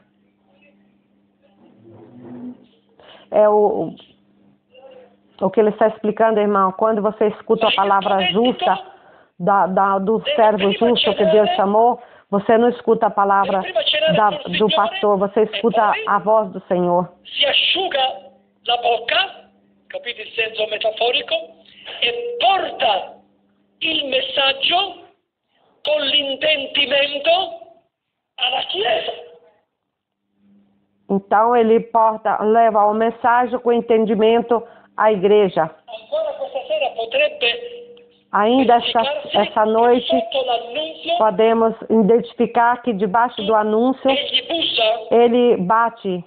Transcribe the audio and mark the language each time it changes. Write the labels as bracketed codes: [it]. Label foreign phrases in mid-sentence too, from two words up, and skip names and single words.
[pt] É o que ele está explicando, irmão. Quando você escuta a palavra justa, do servo justo que Deus chamou, você não escuta a palavra do pastor, você escuta a voz do Senhor. [it] Si asciuga la bocca, capite il senso metaforico, e porta il messaggio con l'intendimento alla Chiesa. [pt] Então ele leva o mensagem com entendimento à igreja. Ainda essa noite podemos identificar que debaixo do anúncio ele bate.